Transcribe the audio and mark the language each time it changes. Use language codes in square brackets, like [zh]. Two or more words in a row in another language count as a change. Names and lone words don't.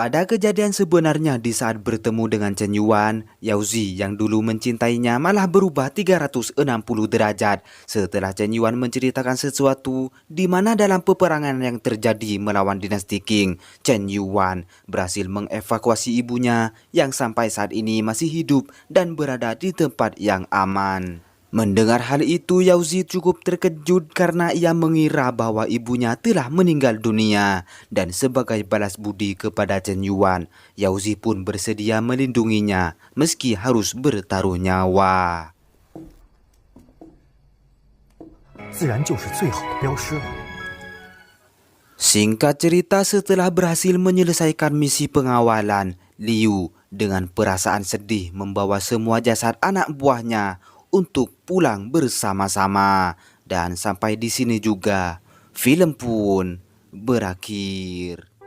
[id] Pada kejadian sebenarnya di saat bertemu dengan Chen Yuan, Yao Zi yang dulu mencintainya malah berubah 360 derajat setelah Chen Yuan menceritakan sesuatu di mana dalam peperangan yang terjadi melawan dinasti Qing, Chen Yuan berhasil mengevakuasi ibunya yang sampai saat ini masih hidup dan berada di tempat yang aman. Mendengar hal itu, Yao Zi cukup terkejut karena ia mengira bahwa ibunya telah meninggal dunia. Dan sebagai balas budi kepada Chen Yuan, Yao Zi pun bersedia melindunginya meski harus bertaruh nyawa. [zh] 自然就是最好的镖师了。 [id] Singkat cerita, setelah berhasil menyelesaikan misi pengawalan, Liu dengan perasaan sedih membawa semua jasad anak buahnya untuk pulang bersama-sama. Dan sampai di sini juga film pun berakhir.